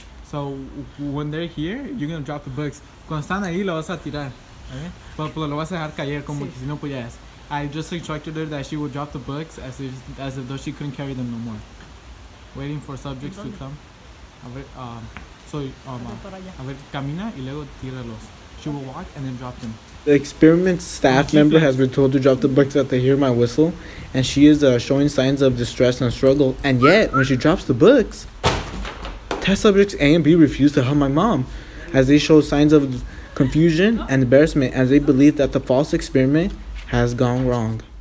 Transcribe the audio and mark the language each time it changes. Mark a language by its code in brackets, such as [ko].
[en] So when they're here, you're gonna drop the books. [es] Cuando están ahí lo vas a tirar, ¿okay? Pero lo vas a dejar caer como que si no pudieras. [en] I just instructed her that she would drop the books as if though she couldn't carry them no more. Waiting for subjects to come. [es] A ver, a ver, camina y luego tíralos. [en] She will walk and then drop them. The experiment staff member has been told to drop the books after they hear my whistle, and she is showing signs of distress and struggle. And yet, when she drops the books, test subjects A and B refuse to help my mom, as they show signs of confusion and embarrassment, as they believe that the false experiment has gone wrong.